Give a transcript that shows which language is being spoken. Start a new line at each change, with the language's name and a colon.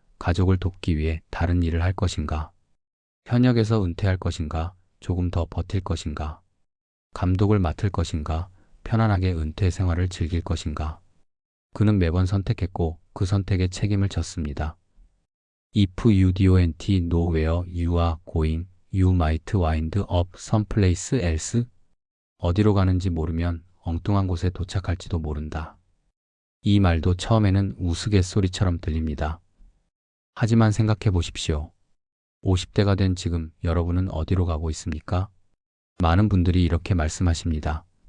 Korean: 가족을 돕기 위해 다른 일을 할 것인가? 현역에서 은퇴할 것인가? 조금 더 버틸 것인가? 감독을 맡을 것인가? 편안하게 은퇴 생활을 즐길 것인가? 그는 매번 선택했고 그 선택에 책임을 졌습니다.
English: If you don't know where you are going, you might wind up someplace else.
Korean: 어디로 가는지 모르면 엉뚱한 곳에 도착할지도 모른다. 이 말도 처음에는 우스갯소리처럼 들립니다. 하지만 생각해 보십시오. 50대가 된 지금 여러분은 어디로 가고 있습니까? 많은 분들이 이렇게 말씀하십니다.